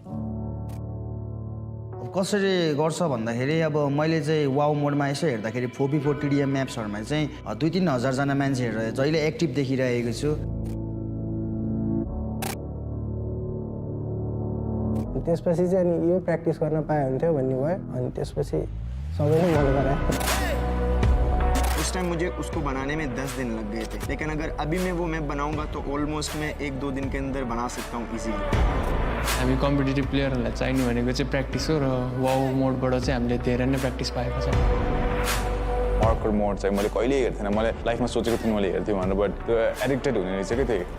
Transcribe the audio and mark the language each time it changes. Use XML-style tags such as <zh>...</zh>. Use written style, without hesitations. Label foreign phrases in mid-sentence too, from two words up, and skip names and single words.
<ne>कसरी गर्छ भन्दाखेरि अब मैले चाहिँ वाउ मोडमा यसो हेर्दाखेरि 4v4 टिडिएम म्याप्सहरुमा चाहिँ 2-3 हजार जना मान्छेहरु जहिले एक्टिभ देखिरहेको छु। त्यसपछि चाहिँ अनि यो प्र्याक्टिस गर्न पाए हुन्थ्यो भन्ने भयो, अनि त्यसपछि सबैले मन गराए।</ne> <hi>उस टाइम मुझे उसको बनाने में 10 दिन लग गए थे, लेकिन अगर अभी मैं वो मैप बनाऊंगा तो ऑलमोस्ट मैं 1-2 दिन के अंदर बना सकता हूँ इजीली।</hi> <ne>हामी कम्पिटिटिभ प्लेयरहरूलाई चाहिने भनेको चाहिँ प्र्याक्टिस हो र वाउ मोडबाट चाहिँ हामीले धेरै नै प्र्याक्टिस पाएको छ पार्कर मोड चाहिँ मैले कहिले हेर्थेन मैले लाइफमा सोचेको थिएँ मैले हेर्थेँ भनेर बट त्यो एडिक्टेड हुने रहेछ क्या त्यो</ne>